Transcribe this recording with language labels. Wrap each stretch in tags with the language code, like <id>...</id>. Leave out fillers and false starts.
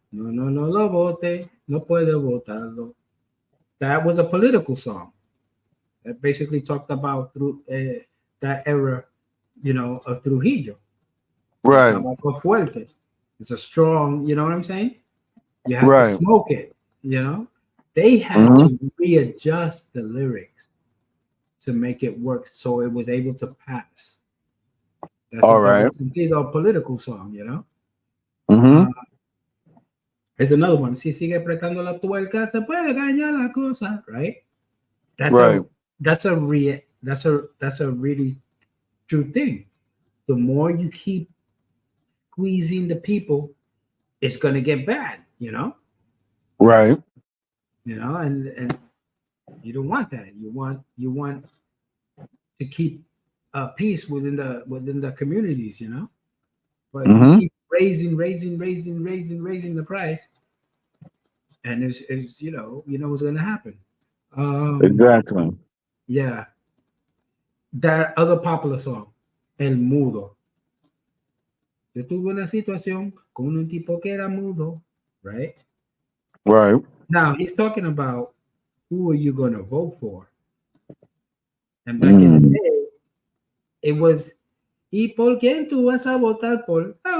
<es>No, no, no lo bote, no puede botarlo.</es> <en>That was a political song that basically talked about through that era, of Trujillo.</en> <es>El</es> <en>Right.</en> <es>tabaco fuerte.</es> <en>It's a strong, you know what I'm saying? You have to Right. smoke it, you know? They had Hmm. to readjust the lyrics to make it work so it was able to pass. That's a All double right. sentido political song. Hmm. Uh, there's another one.</en> <es>Si sigue apretando la tuerca, se puede dañar la cosa, right?</es> <en>That's Right. a that's a really true thing. The more you keep squeezing the people, it's gonna get bad. Right. and you don't want that. You want to keep peace within the communities, but you Mm-hmm. keep raising the price, and it's what's going to happen. Um, Exactly. yeah, that other popular song, El Mudo.</en> <es>Yo tuve una situación con un tipo que era mudo, right?</es> <en>Right. Now he's talking about who are you going to vote for? And back in the Mm. day, it was,</en> <es>¿y por quién tú vas a votar por?</es>